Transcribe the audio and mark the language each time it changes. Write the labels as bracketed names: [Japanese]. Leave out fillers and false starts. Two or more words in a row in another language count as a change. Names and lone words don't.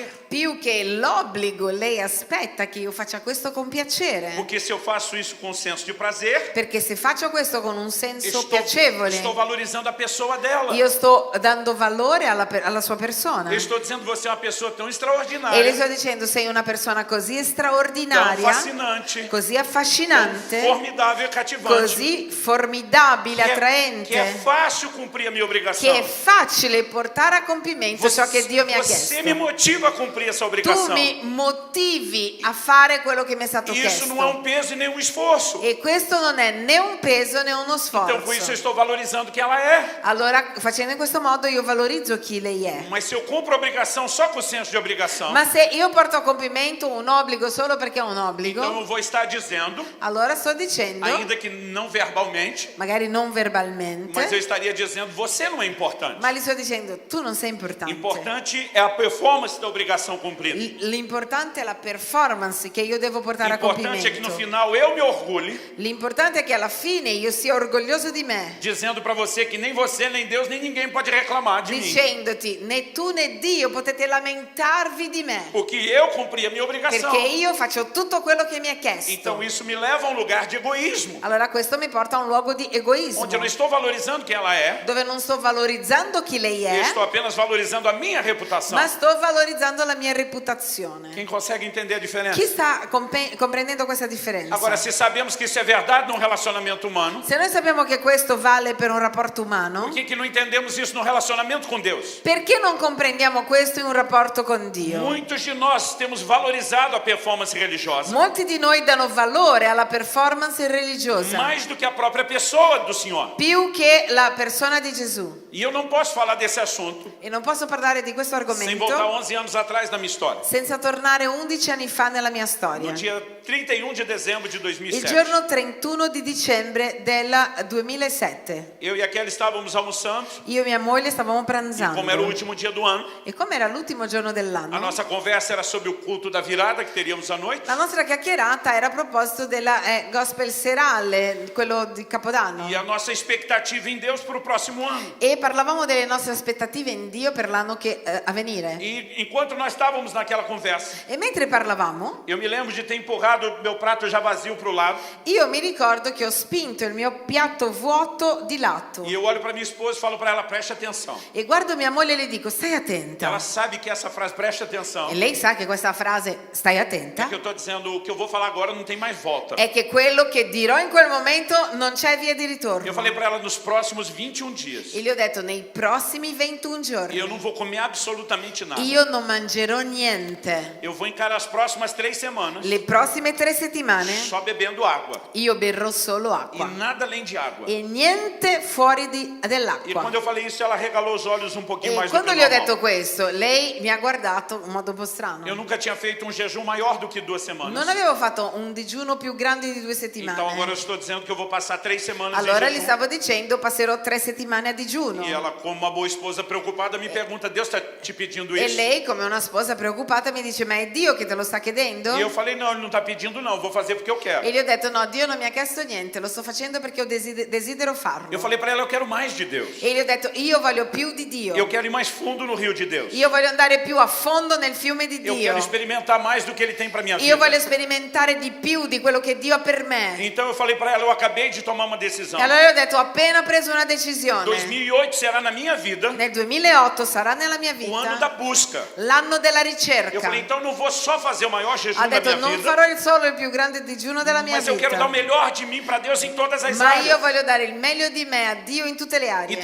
[Italian] Più che l'obbligo, lei aspetta che io faccia questo con piacere. [Portuguese] Porque se eu faço isso com senso de prazer, [Italian] Perché se faccio questo con un senso [Portuguese] estou [Italian] piacevole, [Portuguese] valorizando a pessoa dela. [Italian] io sto dando valore alla sua persona. [Portuguese] Eu estou dizendo você é uma pessoa tão [Italian] E le [Portuguese] extraordinária, [Italian] sto dicendo, sei una persona così [Portuguese] tão [Italian] straordinaria, [Portuguese] fascinante, [Italian] così affascinante, [Portuguese] formidável e cativante, [Italian] così formidabile, [Portuguese] que é [Italian] attraente, [Portuguese] fácil cumprir a minha [Italian] che è [Portuguese] obrigação. [Italian] facile portare a compimento ciò che Dio mi ha [Portuguese] Você me [Italian] chiesto. [Portuguese] motiva a cumprir essa [Italian] Tu [Portuguese] obrigação. [Italian] mi motivi a fare quello che mi è stato [Portuguese] E isso não é [Italian] chiesto. [Portuguese] um peso e nem um esforço. [Italian] E questo non è né un peso né uno [Portuguese] Então, por isso, eu [Italian] sforzo. [Portuguese] estou valorizando quem ela é. [Italian] Allora, facendo in questo modo, io valorizzo chi lei è. [Portuguese] Mas se eu cumpro a obrigação só com o senso de obrigação, [Italian] Ma se io porto a compimento un obbligo solo perché che è un obbligo, [Portuguese] Então eu vou estar dizendo, [Italian] allora sto dicendo, [Portuguese] ainda que não verbalmente, [Italian] magari non verbalmente, [Portuguese] mas eu estaria dizendo, você não é importante. [Italian] ma gli sto dicendo tu non sei importante. [Portuguese] Importante é a performance da obrigação cumprida. [Italian] L'importante è la performance che io devo portare a [Portuguese] Importante é que no [Italian] compimento. [Portuguese] final eu me orgulhe, [Italian] L'importante è che alla fine io sia orgoglioso di me, [Portuguese] dizendo para você que nem você, nem Deus, nem ninguém pode reclamar de mim. [Italian] dicendoti né tu né Dio potete lamentarvi di me, [Portuguese] Porque eu cumpri a minha obrigação. [Italian] perché io faccio tutto quello che mi è chiesto. [Portuguese] Então isso me leva a um lugar de egoísmo, [Italian] Allora questo mi porta a un luogo di egoismo, [Portuguese] onde eu não estou valorizando quem ela é, [Italian] dove non sto valorizzando chi lei [Portuguese] eu [Italian] è, [Portuguese] estou apenas valorizando a minha reputação. [Italian] ma sto valorizzando la mia reputazione. [Portuguese] Quem consegue entender a diferença? [Italian] Chi sta comprendendo questa differenza? [Portuguese] Agora, se sabemos que isso é verdade num relacionamento humano, [Italian] Se noi sappiamo che questo vale per un rapporto umano, [Portuguese] por que não entendemos isso no relacionamento com Deus? [Italian] perché non comprendiamo questo in un rapporto con Dio? [Portuguese] Muitos de nós temos valorizado a performance religiosa [Italian] Molti di noi danno valore alla performance religiosa [Portuguese] mais do que a própria pessoa do Senhor. [Italian] più che la persona di Gesù. [Portuguese] E eu não posso falar desse assunto [Italian] E non posso parlare di questo [Portuguese] sem voltar [Italian] argomento [Portuguese] 11 anos atrás na minha história. [Italian] senza tornare 11 anni fa nella mia storia. [Portuguese] No dia 31 de dezembro de [Italian] Il [Portuguese] 2007, [Italian] giorno 31 di dicembre del 2007. [Portuguese] eu e a Kelly estávamos almoçando, [Italian] Io e mia moglie stavamo [Portuguese] e como era o [Italian] pranzando. [Portuguese] último dia do ano, [Italian] E come era l'ultimo giorno [Portuguese] a [Italian] dell'anno, [Portuguese] nossa conversa era sobre o culto da virada que teríamos à noite. [Italian] la nostra chiacchierata era a proposito della gospel serale, quello di Capodanno. [Portuguese] E a nossa expectativa em Deus para o próximo ano. [Italian] E parlavamo delle nostre aspettative in Dio per l'anno che a venire. [Portuguese] E enquanto nós estávamos naquela conversa, [Italian] E mentre parlavamo, [Portuguese] eu me lembro de ter empurrado meu prato já vazio para o lado. [Italian] io mi ricordo che ho spinto il mio piatto vuoto di lato. [Portuguese] E eu olho para minha esposa e falo para ela, preste atenção. [Italian] E guardo mia moglie e le dico, stai attenta. [Portuguese] Ela sabe que essa frase, preste atenção, [Italian] E lei sa che questa frase, stai [Portuguese] é [Italian] attenta, [Portuguese] que eu estou dizendo, o que eu vou falar agora não tem mais volta. [Italian] è che quello che dirò in quel momento non c'è via di ritorno. [Portuguese] Eu falei para ela, nos próximos 21 dias, [Italian] E gli ho detto, nei prossimi 21 giorni [Portuguese] eu não vou comer absolutamente nada. [Italian] io non mangerò niente. [Portuguese] Eu vou encarar as próximas 3 semanas [Italian] Le prossime 3 settimane [Portuguese] só bebendo água. [Italian] io berrò solo [Portuguese] E [Italian] acqua. [Portuguese] nada além de água. [Italian] E niente fuori [Portuguese] E [Italian] dell'acqua. [Portuguese] quando eu falei isso, ela regalou os olhos um pouquinho [Italian] E [Portuguese] mais do que [Italian] quando [Portuguese] o [Italian] gli ho [Portuguese] normal. [Italian] detto questo, lei mi ha guardato in modo un po' strano. [Portuguese] Eu nunca tinha feito um jejum maior do que 2 semanas. [Italian] Non avevo fatto un digiuno più grande di 2 [Portuguese] Então agora eu [Italian] settimane. [Portuguese] estou dizendo que eu vou passar 3 semanas [Italian] Allora [Portuguese] em [Italian] gli [Portuguese] jejum. [Italian] stavo dicendo, passerò 3 settimane a digiuno. [Portuguese] E ela, como uma boa esposa preocupada, me pergunta, Deus está te pedindo [Italian] E [Portuguese] isso? [Italian] lei, come una sposa preoccupata, mi dice, ma è Dio che te lo sta chiedendo? [Portuguese] E eu falei, não, ele não está pedindo não, vou fazer porque eu quero. [Italian] E gli ho detto, no, Dio non mi ha chiesto niente, lo sto facendo perché desidero farlo. [Portuguese] Eu falei para ela, eu quero mais de Deus. [Italian] E gli ho detto, io voglio più di Dio. [Portuguese] Eu quero ir mais fundo no rio de Deus. [Italian] Io voglio andare più a fondo nel fiume di [Portuguese] Eu [Italian] Dio. [Portuguese] quero experimentar mais do que ele tem para minha [Italian] Io [Portuguese] vida. [Italian] voglio sperimentare di più di quello che Dio ha per me. [Portuguese] Então eu falei para ela, eu acabei de tomar uma decisão. [Italian] E allora gli ho detto, ho appena preso una decisione. [Portuguese] 2008 será na minha vida [Italian] Nel 2008 sarà nella mia [Portuguese] o ano da [Italian] vita [Portuguese] busca. [Italian] l'anno della [Portuguese] Eu [Italian] ricerca. [Portuguese] falei, então eu não vou só fazer o maior jejum [Italian] Ha [Portuguese] da [Italian] detto, [Portuguese] minha [Italian] non [Portuguese] vida, [Italian] farò solo il più grande digiuno della mia [Portuguese] mas eu quero dar o [Italian] vita, [Portuguese] melhor de mim para Deus em todas as [Italian] ma io [Portuguese] áreas. [Italian] voglio dare il meglio di me a Dio in tutte le aree.